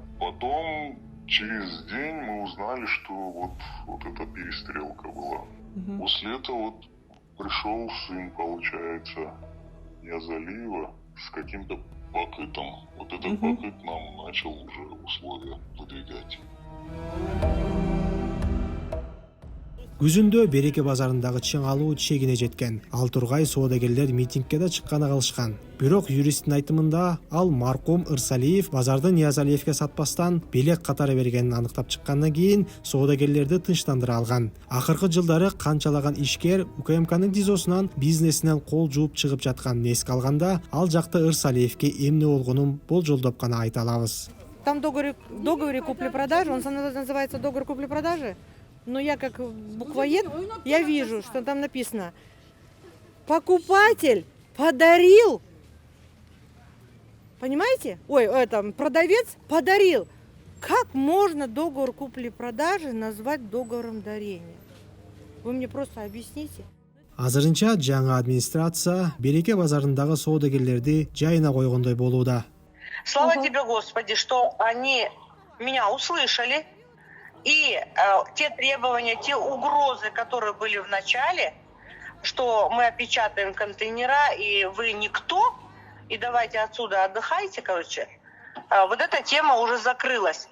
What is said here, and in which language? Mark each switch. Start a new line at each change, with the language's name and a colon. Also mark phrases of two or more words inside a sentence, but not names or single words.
Russian: Потом через день мы узнали, что вот эта перестрелка была. После этого вот пришел сын, получается, Ниязалиева с каким-то пакетом. Вот этот пакет нам начал уже условия выдвигать.
Kyrgyz: Күзүндө Береке базарындагы чың алуу чегине жеткен. Ал тургай соодагерлер митингке да чыкканы калышкан. Бирок юристтин айтымында ал маркум Ырсалиев базарды Ниязалиевке сатпастан белек катары бергенин аныктап чыккандан кийин соодагерлерди тынчтандыра алган. Акыркы жылдары канчалаган ишкер УКМКнын ТИЗОсунан бизнесинен кол жууп чыгып жатканын эске алганда, ал жакта Ырсалиевке эмне болгонун болжолдоп гана айта алабыз.
Russian: Там договор купли-продажи, он называется договор купли-продажи. Но я как буквоед, я вижу, что там написано: покупатель подарил, понимаете? Продавец подарил. Как можно договор купли-продажи назвать договором дарения? Вы мне просто объясните.
Kyrgyz: Азырынча жаңы администрация Береке базарындагы соодагерлерди жайына койгондой болууда.
Russian: Слава тебе, Господи, что они меня услышали. И те требования, те угрозы, которые были в начале, что мы опечатаем контейнера, и вы никто, и давайте отсюда отдыхайте, вот эта тема уже закрылась.